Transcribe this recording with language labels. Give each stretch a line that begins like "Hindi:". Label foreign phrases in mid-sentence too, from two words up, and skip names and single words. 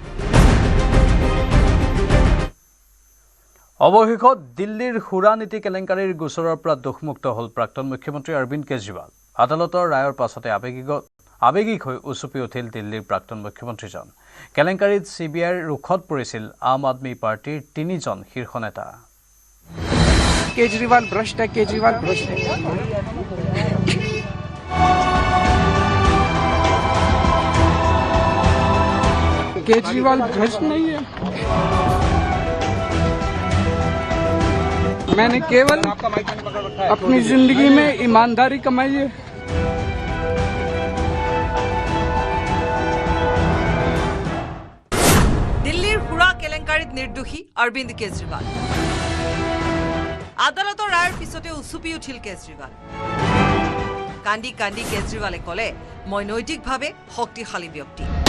Assamese: অৱশেষত দিল্লীৰ সুৰা নীতি কেলেংকাৰীৰ গোচৰৰ পৰা দুখমুক্ত হ'ল প্ৰাক্তন মুখ্যমন্ত্ৰী অৰবিন্দ কেজৰিৱাল। আদালতৰ ৰায়ৰ পাছতে আৱেগিক হৈ উচুপি উঠিল দিল্লীৰ প্ৰাক্তন মুখ্যমন্ত্ৰীজন। কেলেংকাৰীত CBIৰ ৰোখত পৰিছিল আম আদমী পাৰ্টিৰ 3জন শীৰ্ষ নেতা।
Hindi: केजरीवाल भ्रष्ट है, केजरीवाल भ्रष्ट है। केजरीवाल भ्रष्ट नहीं है। मैंने केवल अपनी जिंदगी में ईमानदारी कमाई है।
Assamese: দিল্লীৰ সুৰা কেলেংকাৰীত নিৰ্দোষী অৰবিন্দ কেজৰিৱাল। আদালতৰ ৰায়ৰ পিছতে উচুপি উঠিল কেজৰিৱাল। কান্দি কান্দি কেজৰিৱালে ক'লে, মই নৈতিকভাৱে শক্তিশালী ব্যক্তি।